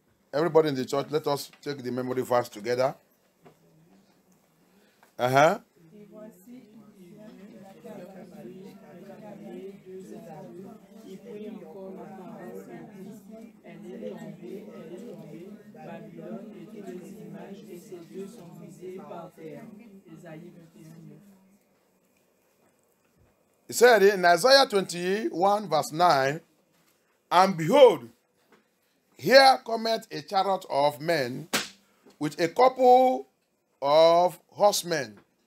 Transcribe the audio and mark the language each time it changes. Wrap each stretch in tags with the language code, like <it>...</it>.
<en>Everybody in the church, let us take the memory verse together. Uh-huh.</en> <fr>Et voici, il vient, la cavalerie, les 2 à 2. Il prit encore la parole et dit: elle est tombée, Babylone, et toutes les images et ses dieux sont brisés par terre. Ésaïe 21, 9.</fr> <en>He said in Isaiah 21, verse 9, and behold, here cometh a chariot of men with a couple of horsemen.</en>